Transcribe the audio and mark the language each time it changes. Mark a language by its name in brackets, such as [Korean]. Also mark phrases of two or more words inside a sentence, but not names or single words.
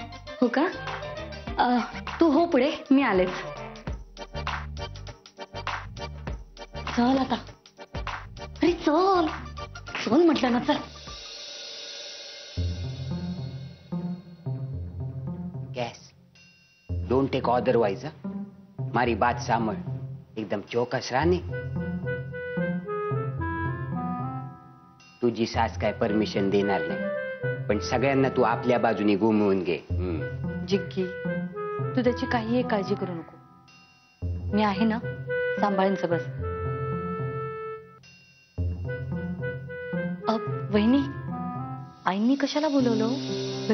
[Marathi] हो का? तू हो पुढे, मी आलेच. चल आता. अरे चल चल म्हटलं ना. चल. [English] Guess don't take otherwise. [Gujarati] મારી વાત સાંભળ. એકદમ ચોકસ રહેને. [Marathi] तुझी सास काय परमिशन देणार नाही, पण सगळ्यांना तू आपल्या बाजूने घुमवून घे. जिग्गी, तू त्याची काही एक काळजी करू नको. मी आहे ना, सांभाळेन सगळं. वहिनी, आईंनी कशाला बोलवलं?